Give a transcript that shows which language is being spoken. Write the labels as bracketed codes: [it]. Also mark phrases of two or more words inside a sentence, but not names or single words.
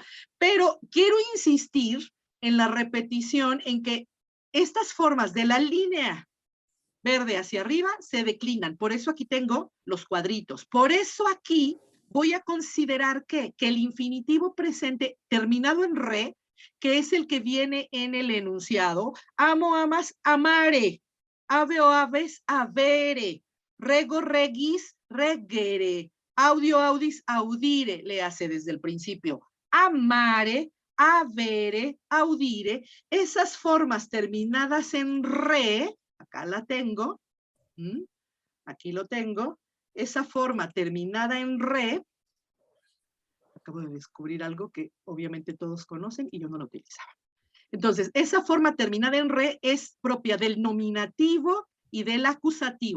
[es] Pero quiero insistir en la repetición en que estas formas de la línea verde hacia arriba se declinan. Por eso aquí tengo los cuadritos. Por eso aquí voy a considerar que el infinitivo presente terminado en re, que es el que viene en el enunciado, amo, [la] amas, amare, ave o aves, avere, rego, regis, regere, audio, audis, audire, [es] le hace desde el principio. [la] Amare, avere, audire, [es] esas formas terminadas en re, acá la tengo, aquí lo tengo, esa forma terminada en re, acabo de descubrir algo que obviamente todos conocen y yo no lo utilizaba. Entonces, esa forma terminada en re es propia del nominativo y del acusativo.